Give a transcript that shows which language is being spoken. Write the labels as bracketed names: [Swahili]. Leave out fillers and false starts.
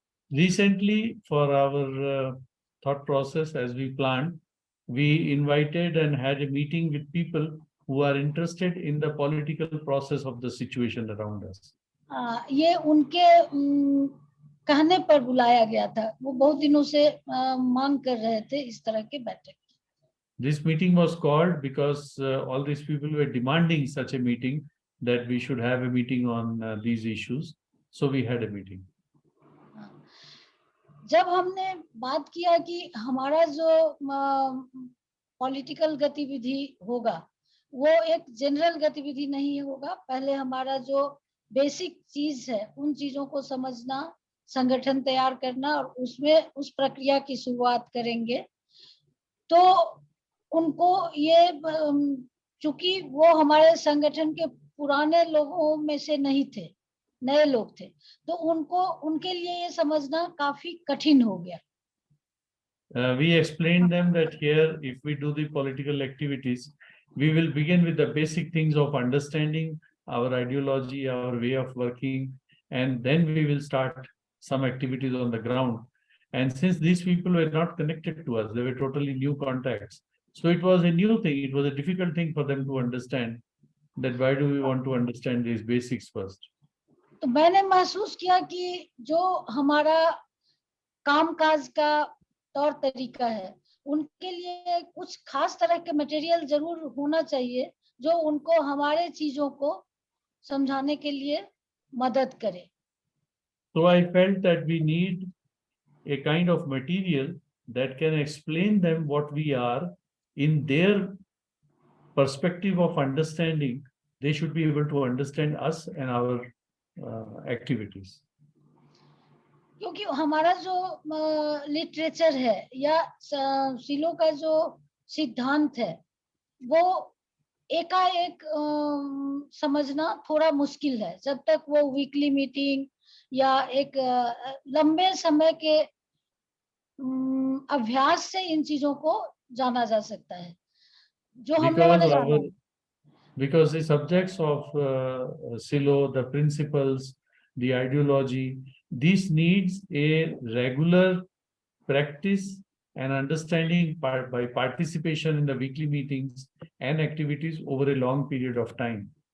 [English] Recently, for our thought process as we planned, we invited and had a meeting with people who are interested in the political process of the situation around us. [Hindi] ये उनके कहने पर बुलाया गया था। वो बहुत दिनों से मांग कर रहे थे इस तरह के बैठक। [English] This meeting was called because all these people were demanding such a meeting, that we should have a meeting on these issues. So we had a meeting. [Hindi] जब हमने बात किया कि हमारा जो पॉलिटिकल गतिविधि होगा वो एक जनरल गतिविधि नहीं होगा, पहले हमारा जो बेसिक चीज है उन चीजों को समझना, संगठन तैयार करना और उसमें उस प्रक्रिया की शुरुआत करेंगे। तो उनको ये चूंकि वो हमारे संगठन के पुराने लोगों में से नहीं थे, नए लोग थे, तो उनके लिए ये समझना काफी कठिन हो गया। [English] We explained them that here, if we do the political activities, we will begin with the basic things of understanding our ideology, our way of working, and then we will start some activities on the ground. And since these people were not connected to us, they were totally new contacts. So it was a new thing. It was a difficult thing for them to understand that why do we want to understand these basics first. [Hindi] तो मैंने महसूस किया कि जो हमारा कामकाज का तौर तरीका है उनके लिए कुछ खास तरह के मटेरियल जरूर होना चाहिए जो उनको हमारे चीजों को समझाने के लिए मदद करे। [English] So I felt that we need a kind of material that can explain them what we are in their perspective of understanding. They should be able to understand us and our activities. [Hindi] क्योंकि हमारा जो literature है या सिलो का जो सिद्धांत है वो एकाएक समझना थोड़ा मुश्किल है, जब तक वो वीकली मीटिंग या एक लंबे समय के अभ्यास से इन चीजों को जाना जा सकता है जो हम लोगों ने जाना। [English] Because the subjects of Silo, the principles, the ideology, this needs a regular practice and understanding by participation in the weekly meetings and activities over a long period of time.